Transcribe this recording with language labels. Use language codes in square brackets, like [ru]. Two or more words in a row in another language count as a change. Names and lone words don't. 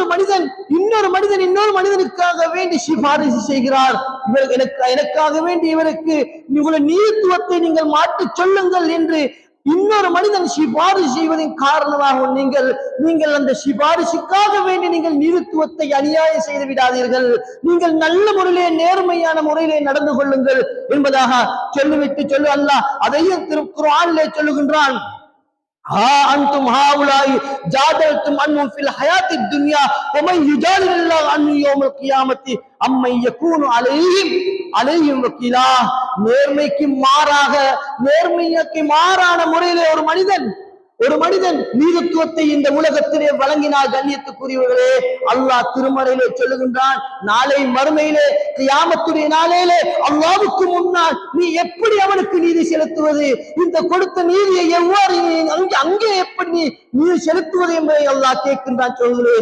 [ta] மனிதன் இன்னொரு மனிதனுக்காக வேண்டி சிபாரிசு செய்கிறார், எனக்காக வேண்டி இவருக்கு உங்களுடைய நீதித்துவத்தை நீங்கள் மாற்றிச் சொல்லுங்கள் என்று இன்னொரு மனிதன் சிபாரிசு செய்வதன் காரணமாக நீங்கள் அந்த சிபாரிசுக்காக வேண்டி நீங்கள் நீதித்துவத்தை அநியாயம் செய்து விடாதீர்கள், நீங்கள் நல்ல முறையிலே நேர்மையான முறையிலே நடந்து கொள்ளுங்கள் என்பதாக சொல்லிவிட்டு அல்லாஹ் அதையும் திருக்குர்ஆனிலே சொல்லுகின்றான். [ar] أنتم هؤلاء جادلتم عنهم في الحياة الدنيا ومن يجادل الله عنهم يوم القيامة أمن يكون عليهم وكيلا. [ta] நேர்மைக்கு மாறான முறையிலே ஒரு மனிதன் நீதித்துவத்தை இந்த உலகத்திலே வழங்கினால், கண்ணியத்துக்குரியவர்களே, அல்லாஹ் திருமறையிலே சொல்லுகின்றான், நாளை மறுமையிலே கியாமத்துடைய நாளையிலே அல்லாஹ்வுக்கு முன்னால் நீ எப்படி அவனுக்கு நீதி செலுத்துவது, இந்த கொடுத்த நீதியை எவ்வாறு அங்கே எப்படி நீதி செலுத்துவது என்பதை அல்லாஹ் கேட்கின்றான் சகோதரர்களே.